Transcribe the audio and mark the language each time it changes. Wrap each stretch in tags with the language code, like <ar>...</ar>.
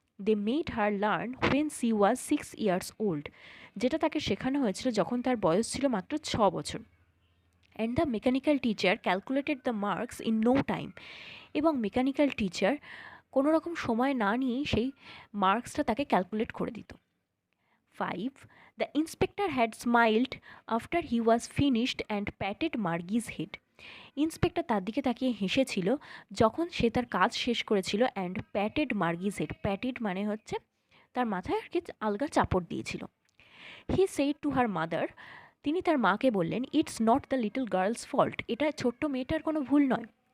<en>they made her learn when she was 6 years old,</en> <bn>যেটা তাকে শেখানো হয়েছিল যখন তার বয়স ছিল মাত্র 6 বছর।</bn> <en>And the mechanical teacher calculated the marks in no time.</en> <bn>এবং মেকানিক্যাল টিচার কোনো রকম সময় না নিয়েই সেই মার্কসটা তাকে ক্যালকুলেট করে দিত। 5.</bn> <en>The inspector had smiled after he was finished and patted Margie's head.</en> <bn>Inspector তার দিকে তাকিয়ে হেসেছিল যখন সে তার কাজ শেষ করেছিল</bn> <en>And patted Margie's head.</en> <bn>প্যাটেড মানে হচ্ছে তার মাথায় আর কি আলগা চাপড় দিয়েছিল।</bn> <en>he said to her mother,</en> <bn>তিনি তার মাকে বললেন,</bn> <en>it's not the little girl's fault,</en> <bn>এটা ছোট্ট মেয়েটার কোনো ভুল নয়।</bn>